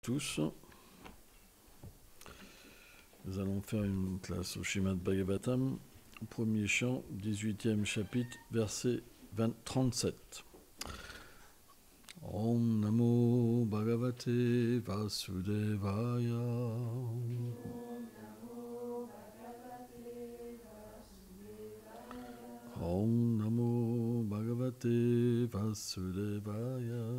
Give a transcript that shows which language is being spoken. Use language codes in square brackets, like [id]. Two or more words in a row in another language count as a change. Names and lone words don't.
[fr] tous. Nous allons faire une classe au Srimad Bhagavatam, premier chant, 18e chapitre, verset 37. [sa] Om Namo Bhagavate Vasudevaya. Om Namo Bhagavate Vasudevaya.